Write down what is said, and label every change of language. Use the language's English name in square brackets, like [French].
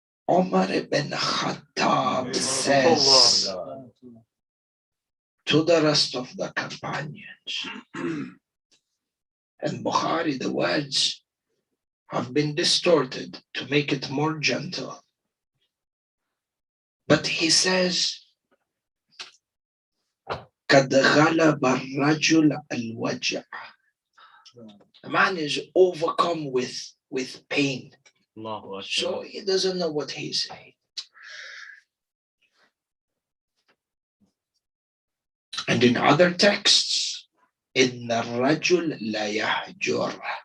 [English] Umar ibn Khattab says to the rest of the companions, and Bukhari, the words have been distorted to make it more gentle. [Arabic] But he says, قَدْ غَلَبَ الرَّجُلَ الْوَجْعَ. [English] The man is overcome with pain. So he doesn't know what he's saying. And in other texts, [Arabic] إِنَّ الرَّجُلَ لَا يَحْجُرُ.